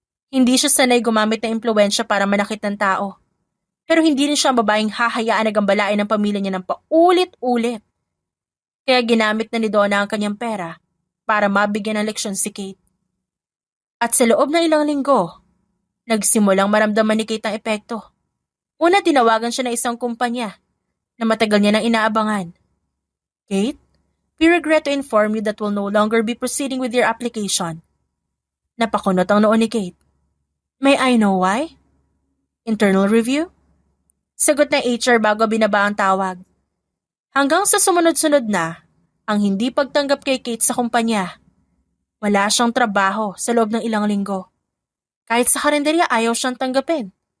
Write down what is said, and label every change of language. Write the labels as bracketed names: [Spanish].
[Filipino] Hindi siya sanay gumamit ng impluwensya para manakit ng tao. Pero hindi rin siya ang babaeng hahayaan na gambalain ng pamilya niya ng paulit-ulit. Kaya ginamit na ni Donna ang kanyang pera para mabigyan ng leksyon si Kate. At sa loob ng ilang linggo, nagsimulang maramdaman ni Kate ang epekto. Una, tinawagan siya ng isang kumpanya na matagal niya nang inaabangan. [English] Kate, we regret to inform you that we'll no longer be proceeding with your application. [Filipino] Napakunot ang noon ni Kate. [English] May I know why? Internal review? [Filipino] Sagot ng HR bago binaba ang tawag. Hanggang sa sumunod-sunod na, ang hindi pagtanggap kay Kate sa kumpanya. Wala siyang trabaho sa loob ng ilang linggo. Kahit sa karinderya ayaw siyang tanggapin.